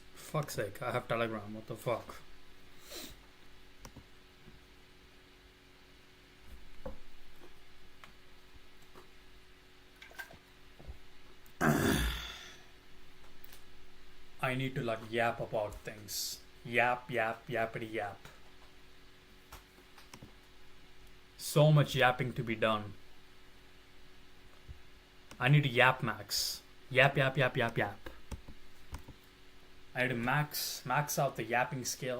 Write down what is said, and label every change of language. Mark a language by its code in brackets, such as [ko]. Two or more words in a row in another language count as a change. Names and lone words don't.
[en] fuck's sake, I have Telegram. What the fuck? I need to like yap about things. Yap, yap, yappity yap. So much yapping to be done. I need to yap max. Yap, yap, yap, yap, yap. I need to max out the yapping skill.